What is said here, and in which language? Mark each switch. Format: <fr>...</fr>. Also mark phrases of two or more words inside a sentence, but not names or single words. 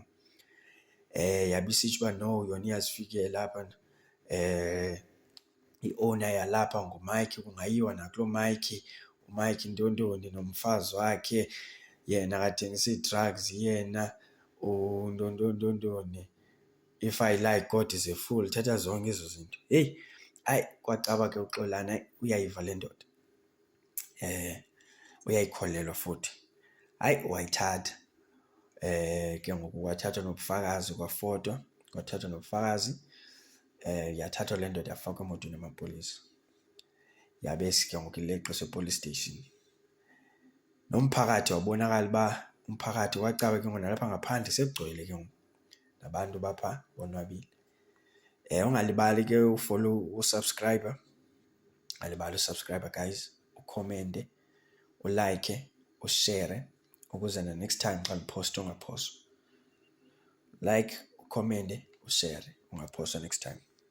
<xh>Yabe isitsho uba no, yona iyazifikela apha. I-owner yalapha nguMike, kungayiwa nakuloo Mike, uMike ntontoni nomfazi wakhe, yena akathengisa ii-drugs, yena untontontoni.</xh> <en>If I lie, God is a fool.</en> <xh>Thatha zonke ezo zinto. Hayi, kwacaba ke uXolani, hayi uyayiva le ndoda. Uyayikholelwa futhi. Hayi, wayithatha. Ke ngoku kwathathwa nobufakazi, kwafotwa, kwathathwa nobufakazi. Yathathwa le ndoda yafakwa emotweni yamapolisa. Yabe ke ngoku ileqiswa e-police station. Nomphakathi wabonakala uba umphakathi wacaba ke ngoku nalapha ngaphandle sekugcwele ke ngoku nabantu bapha bonwabile. Ungalibali ke ufolo, usubscribe alibali usubscribe guys, ukhomende, ulike, ushare ukuze na</xh> <en>next time</en> <xh>xa ngiphosta ungaphoswa. Like, ukhomende, ushare ungaphoswa</xh> <en>next time.</en>